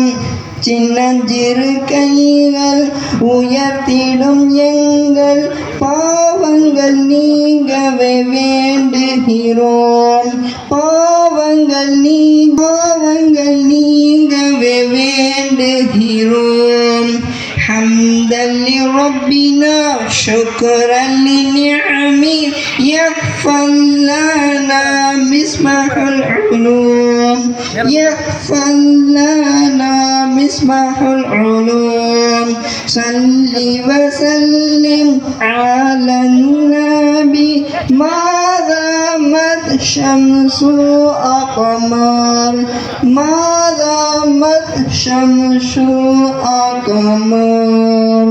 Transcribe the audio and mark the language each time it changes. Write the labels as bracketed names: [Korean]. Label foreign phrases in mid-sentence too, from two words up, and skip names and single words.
[Tamil] சின்னஞ்சிறு கைகள் உயர்த்திடும் எங்கள் பாவங்கள் நீங்கவே வேண்டுகிறோம். பாவங்கள் நீங்கவே வேண்டுகிறோம். [Arabic] حمدا لربنا شكرا لنعمي يحفظ لنا مصباح العلوم يحفظ لنا مصباح العلوم صل وسلم على النبي ما دامت شمس أقمار ما دامت شمس أقمار.